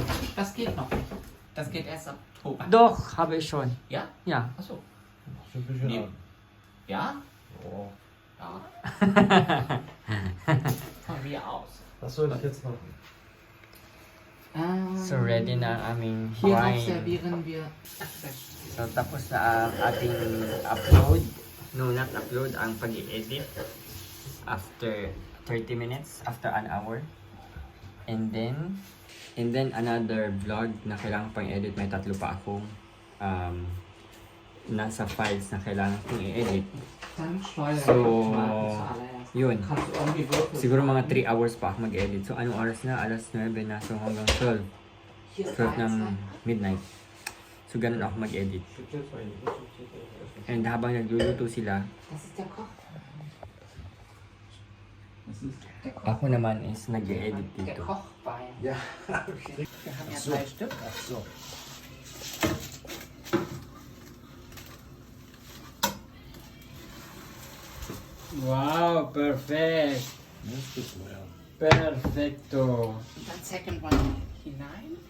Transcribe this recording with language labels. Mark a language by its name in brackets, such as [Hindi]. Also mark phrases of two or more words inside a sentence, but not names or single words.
[German] Das geht noch nicht. Das geht erst ab Oktober. Doch, habe ich schon. Ja? Ja. Achso. Schon ein bisschen Nee. an. Ja? Oh. Ja. Von mir aus. Was soll ich jetzt machen? [Filipino] So ready na ang aming [German] Hierauf wine. servieren wir. [Filipino] So tapos na ang ating upload. [English] No, not upload, [Filipino] ang pag-i-edit. [English] After 30 minutes, after an hour. And then another vlog [Filipino] na kailangan pang [English] edit. [Filipino] May 3 pa akong nasa files na kailangan kong i-edit. [German] Dann Steuern. So, zuallererst. [Filipino] Yun. [German] Kannst du irgendwie Würfel [Filipino] Siguro mga [German] packen? [Filipino] 3 hours pa ako mag-edit. So, anong oras na? Alas 9 na. So, hanggang 12. [German] Hier ist [Filipino] 12 ng [German] eins. [Filipino] midnight. So, ganun ako mag-edit. And habang nagluluto sila, [German] Das ist der Koch. [Filipino] ako naman is nag-edit [German] Der [Filipino] dito. [German] Kochwein. Ja. Wir haben ja 3 Stück. Ach so. [English] Wow, perfect! [German] Das ist so, ja. Perfecto! Und dann [English] second one [German] hinein.